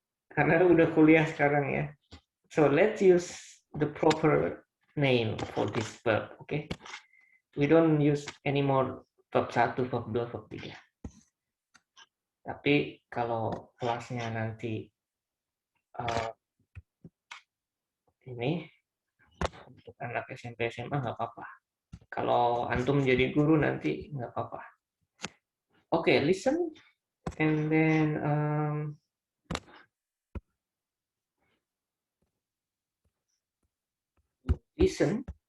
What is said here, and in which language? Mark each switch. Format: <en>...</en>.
<id>Karena udah kuliah sekarang ya.</id> <en>So let's use the proper name for this verb, okay? We don't use anymore verb 1, verb 2, verb 3.</en> <id>Tapi kalau kelasnya nanti ini untuk anak SMP SMA nggak apa-apa. Kalau antum jadi guru nanti nggak apa-apa. Oke,</id> <en>listen and then listen.</en>